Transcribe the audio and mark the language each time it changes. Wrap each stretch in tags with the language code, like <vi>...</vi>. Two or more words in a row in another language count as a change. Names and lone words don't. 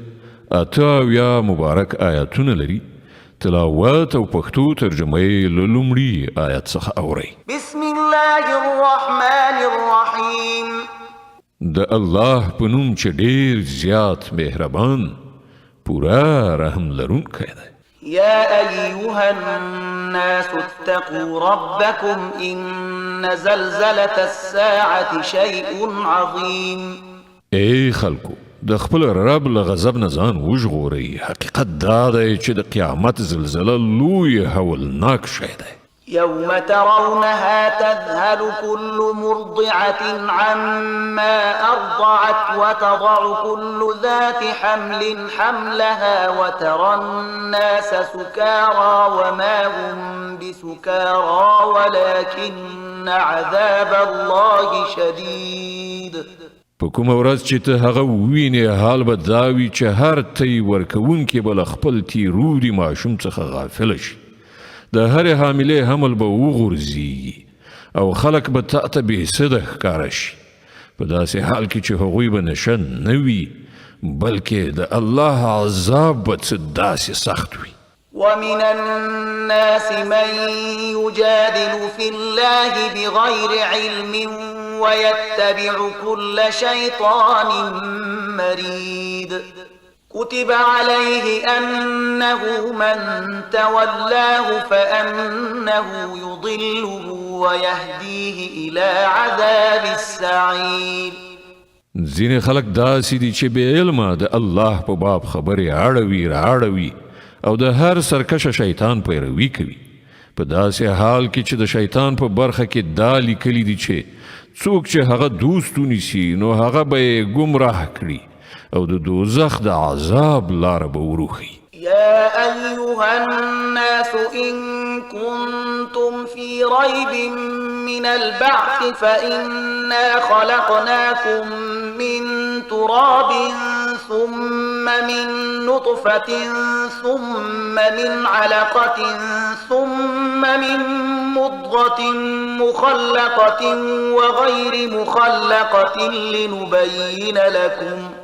<ps>88 مبارک آیاتونه لري. تلاوت او پښتو ترجمه یې له لومړي آیت څخه اورئ.</ps> <ar>بسم الله الرحمن الرحیم.</ar> <ps>د الله په نوم چې ډېر زیات مهربان پورا رحم لرونکی دی.</ps> <ar>يا أيها الناس اتقوا ربكم إن زلزلة الساعة شيء عظيم.</ar> <ps>ای خلکو د خپل رب له غضب نه ځان وژغورئ. حقیقت دا دی چې د قیامت زلزله لوی هولناک شی دی.</ps> <ar>يوم ترونها تذهل كل مرضعة عما أرضعت وتضع كل ذات حمل حملها وترى الناس سكارى وما هم بسكارى ولكن عذاب الله شديد.</ar> <ps>په کومه ورځ چې ته هغه ووینې حال به دا وي چې هر تی ورکوونکی به له خپل تیروري ماشوم څخه غافله شي. د هرې حاملې حمل به وغورځي او خلک به تا ته بېسده ښکاره شي په داسې حال کې چې هغوی به نشه نه وي بلکې د الله عذاب به څه داسې سخت وي.</ps> <ar>ومن الناس من يجادل في الله بغير علم ويتبع كل شيطان مريد. كتب عليه أنه من تولاه فأنه يضله ويهديه إلى عذاب السعير.</ar> <ps>ځینې خلک داسې دي چې بې علمه د الله په باب خبرې اړوي او د هر سرکشه شیطان پیروي کوي په داسې حال کې چې د شیطان په برخه کې دا لیکلي دي چې څوک چې هغه دوست ونیسي نو هغه به یې ګمراه کړي او د دوزخ د عذاب لاره به وروښي.</ps> <ar>يا أيها الناس إن كنتم في ريب من البعث فإنا خلقناكم من تراب ثم من نطفة ثم من علقة ثم من مضغة مخلقة وغير مخلقة لنبين لكم</ar>